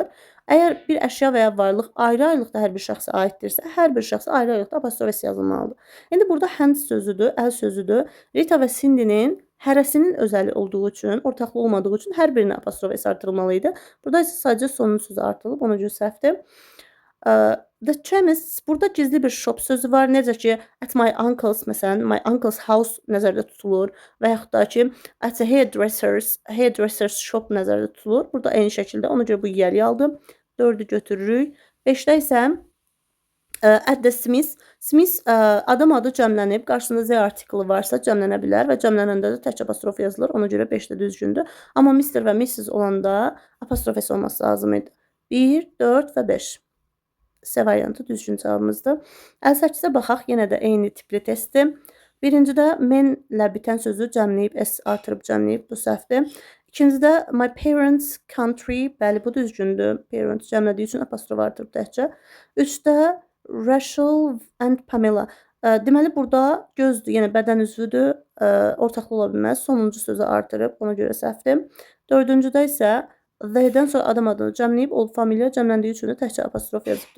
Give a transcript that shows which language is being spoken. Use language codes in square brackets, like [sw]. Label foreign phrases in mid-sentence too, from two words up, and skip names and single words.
[az] Əgər bir əşya və ya varlıq ayrı-ayrılıqda hər bir şəxsə aiddirsə, hər bir şəxsə ayrı-ayrılıqda apostrof S yazılmalıdır. İndi burada hand sözüdür, əl sözüdür. Rita və Cindy'nin hərəsinin özəli olduğu üçün, ortaqlı olmadığı üçün hər birinə apostrof S artırılmalı idi. Burada isə sadəcə sonuncu sözü artırılıb, ona görə səhvdir. [en] The chemist, [az] burada gizli bir shop sözü var. Necə ki, [en] at my uncle's, məsələn, my uncle's house [az] nəzərdə tutulur və yaxud da ki, [en] at a hairdresser's shop [az] nəzərdə tutulur. Burada eyni şəkildə, ona görə bu yəli aldı. 4-ü götürürük. 5-də isə at the Smith. Smith adam adı cəmlənib, qarşısında Z artiklı varsa cəmlənə bilər və cəmlənəndə də tək apostrof yazılır. Ona görə 5-də düzgündür. Amma Mr. və Mrs. olanda apostrof S olması lazım idi. 1, 4 və 5. C variantı düzgün cavabımızdır. 58-ə baxaq, yenə də eyni tipli testdir. Birincidə men-lə bitən sözü cəmləyib, S artırıb cəmləyib, bu səhvdir. [en] İkincidə my parents country, [az] bəli bu düzgündür. Parents cəmlədiyi üçün apostrof artırıb təkcə. 3-də Rachel and Pamela. Deməli, burada gözdür, yenə bədən üzvüdür, ortaqlı ola bilməz. Sonuncu sözü artırıb, ona görə səhvdir. 4-cüdə isə The-dən sonra adam adını cəmləyib, old familiya cəmləndiyi üçün də təkcə apostrof yazıbdır.